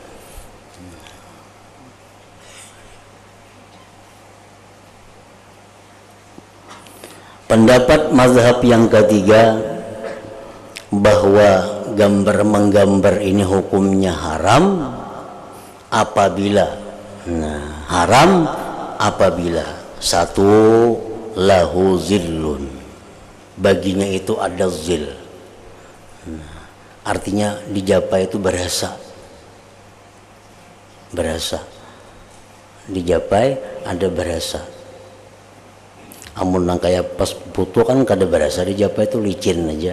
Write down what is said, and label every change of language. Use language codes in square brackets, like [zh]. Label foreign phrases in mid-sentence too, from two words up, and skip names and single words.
[id] Pendapat mazhab yang ketiga bahwa gambar menggambar ini hukumnya haram apabila, haram apabila satu, [ar] lahu zillun, [id] baginya itu ada zil. [bjn] Artinya dijapai itu berasa, dijapai ada berasa. Amun nang kayak pas foto kan kada berasa, dijapai itu licin aja.